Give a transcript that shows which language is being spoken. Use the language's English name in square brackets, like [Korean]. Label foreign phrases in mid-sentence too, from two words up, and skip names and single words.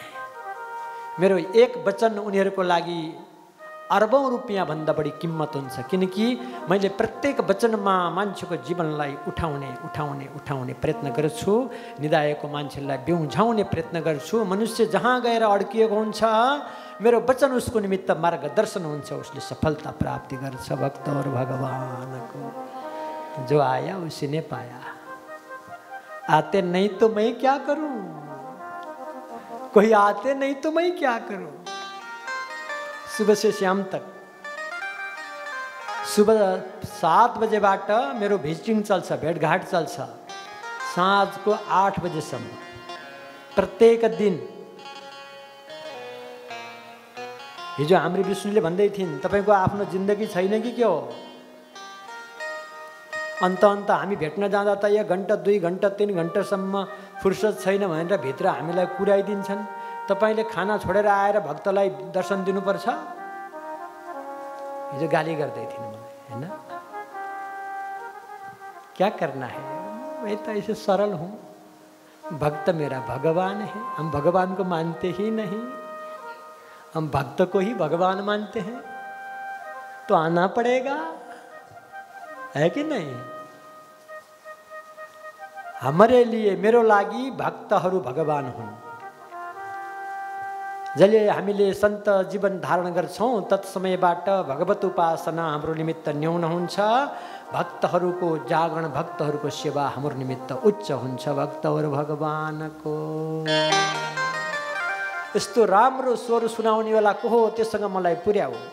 [Nepali] मेरो एक वचन उनीहरूको लागि अरबौं रुपियाँ भन्दा बढी किम्मत हुन्छ, किनकि मैले प्रत्येक वचनमा मान्छेको जीवनलाई उठाउने प्रयत्न गर्छु, निदाएको मान्छेलाई बिउझाउने प्रयत्न गर्छु। मनुष्य जहाँ गएर अड्किएको हुन्छ मेरो वचन उसको निमित्त मार्गदर्शन हुन्छ, उसले सफलता प्राप्ति गर्छ। [Hindi] भक्त और भगवानको जो आया उसी ने पाया, आते नहीं तो मैं क्या करूं, कोई आते नहीं तो मैं क्या करूं। सुबह से शाम तक, [Nepali] सुबह 7 बजेबाट मेरो भिजिटिङ चल्छ, भेटघाट चल्छ, साँझको 8 बजेसम्म प्रत्येक दिन। हिजो हाम्रो विष्णुले भन्दै थिइन् तपाईको आफ्नो जिन्दगी छैन कि के हो। अन्त हामी भेट्न जाँदा त 1 घण्टा 2 घण्टा 3 घण्टासम्म फुर्सद छैन भनेर भित्र हामीलाई कुराइदिन्छन्। तपाईले खाना छोडेर आएर भक्तलाई दर्शन दिनुपर्छ। हिजो गाली गर्दै थिइन् मलाई, हैन? [Hindi] क्या करना है, मैं तो ऐसे सरल हूँ, भक्त मेरा भगवान है, हम भगवान को मानते ही नहीं, हम भक्त को ही भगवान मानते हैं, तो आना पड़ेगा, है कि नहीं? हमारे लिए, [Nepali] मेरो लागि भक्तहरू भगवान हुन्। जहिले हामीले सन्त जीवन धारण गर्छौं तत्समयबाट भगवत उपासना हाम्रो निमित्त न्यून हुन्छ, भक्तहरूको जागरण, भक्तहरूको सेवा हाम्रो निमित्त उच्च हुन्छ। भक्त और भगवानको यस्तो राम्रो स्वर सुनाउने वाला को हो, त्यससँग मलाई पुर्याऊ।